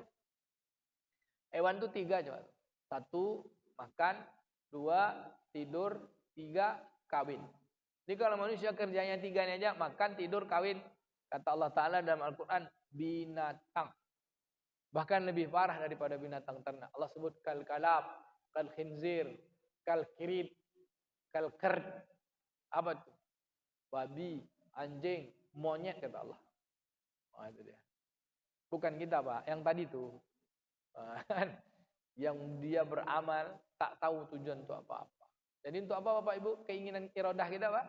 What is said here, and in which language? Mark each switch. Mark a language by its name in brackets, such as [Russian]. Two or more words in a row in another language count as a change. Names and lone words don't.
[Indonesian] Hewan tuh 3 coba. 1 makan, 2 tidur, 3 kawin. Jadi kalau manusia kerjanya 3 ini aja, makan, tidur, kawin. Kata Allah Ta'ala dalam Al-Quran, binatang. Bahkan lebih parah daripada binatang ternak. Allah sebut [Arabic] كالكلب، كالخنزير، كالقرد, kal-kerd. [Indonesian] Apa itu? Babi, anjing, monyet kata Allah. Itu dia. Bukan kita, Pak. Yang tadi tuh. Yang dia beramal, tak tahu tujuan itu apa-apa. Jadi untuk apa Bapak Ibu? Keinginan iradah kita, Pak?